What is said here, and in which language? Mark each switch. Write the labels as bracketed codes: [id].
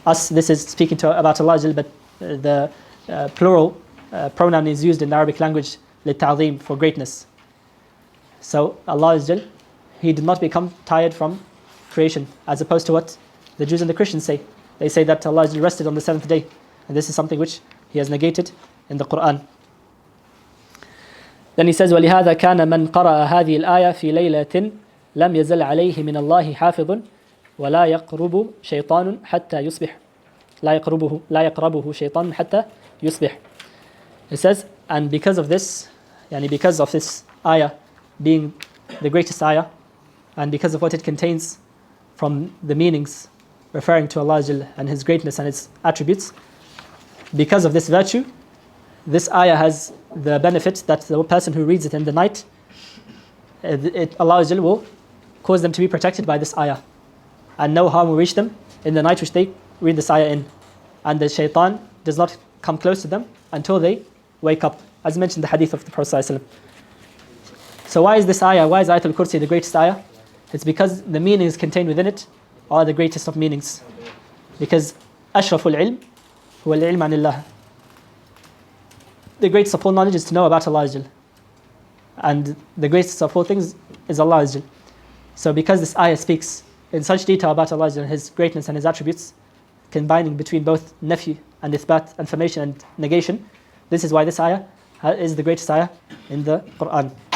[en] This is speaking about Allah Azza Jal, but the plural pronoun is used in the Arabic language [ar] للتعظيم, [en] for greatness. So Allah Azza Jal, He did not become tired from creation, as opposed to what the Jews and the Christians say. They say that Allah Azza Jal rested on the 7th day, and this is something which He has negated in the Quran. Then he says, [ar] وَلِهَذَا كَانَ مَنْ قَرَأَ هَذِهِ الْآيَةِ فِي لَيْلَةٍ لَمْ يَزَلْ عَلَيْهِ مِنَ اللَّهِ حَافِظٌ وَلَا يَقْرُبُ شَيْطَانٌ حَتَّى يُصْبِحْ. لا يقربه شيطان حتى يصبح. [en] It says, and because of this, because of this ayah being the greatest ayah, and because of what it contains from the meanings referring to Allah and His greatness and His attributes, because of this virtue, this ayah has the benefit that the person who reads it in the night, Allah will cause them to be protected by this ayah, and no harm will reach them in the night which they read this ayah in, and the shaitan does not come close to them until they wake up, as mentioned in the hadith of the Prophet ﷺ. So why is this ayah, why is Ayatul Kursi the greatest ayah? It's because the meanings contained within it are the greatest of meanings. Because [ar] أشرف العلم هو العلم عن الله. [en] The greatest of all knowledge is to know about Allah, and the greatest of all things is Allah. So because this ayah speaks in such detail about Allah and His greatness and His attributes, combining between both nafi and ithbat, affirmation and negation, this is why this ayah is the greatest ayah in the Quran.